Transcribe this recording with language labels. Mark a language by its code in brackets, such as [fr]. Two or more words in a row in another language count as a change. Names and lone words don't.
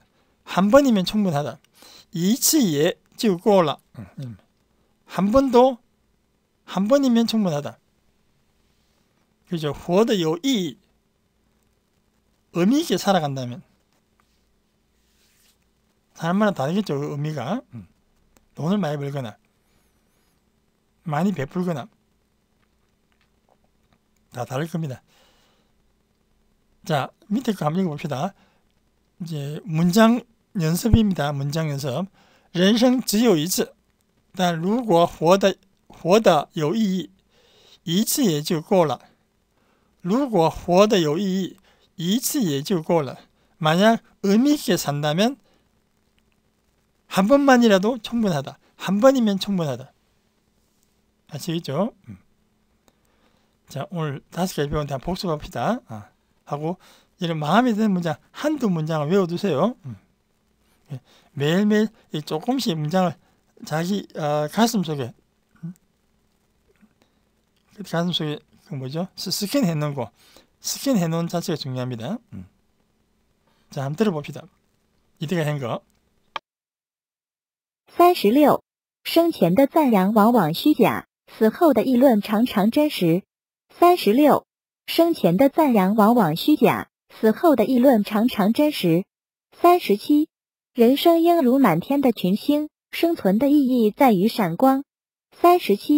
[ko] 한 번이면 충분하다. [zh] 一次也就够了. [ko] 한 번이면 충분하다. 그죠? [zh] 活得有意义 [ko] 의미 있게 살아간다면 사람마다 다르겠죠. 그 의미가. 돈을 많이 벌거나 많이 베풀거나 다 다를 겁니다. 자, 밑에 거 한번 읽어봅시다. 이제 문장 연습입니다. 문장 연습. [zh] 人生只有一次但如果活得有意义一次也就够了如果活得有意义一次也就够了 [ko] 만약 의미 있게 산다면 한 번만이라도 충분하다. 한 번이면 충분하다. 아시겠죠? 자, 오늘 5가지 배웠는데 한번 복습합시다. 하고 이런 마음에 드는 문장 한두 문장을 외워두세요. 매일매일 조금씩 문장을 자기 가슴속에 그 뭐죠? 스캔해 놓은 거 스캔해 놓은 자체가 중요합니다. 자, 한번 들어봅시다. 이때가 한 거. 36. [zh] 生前的赞扬往往虚假，死后的议论常常真实。36. 生前的赞扬往往虚假，死后的议论常常真实。37. 人生应如满天的群星，生存的意义在于闪光。37.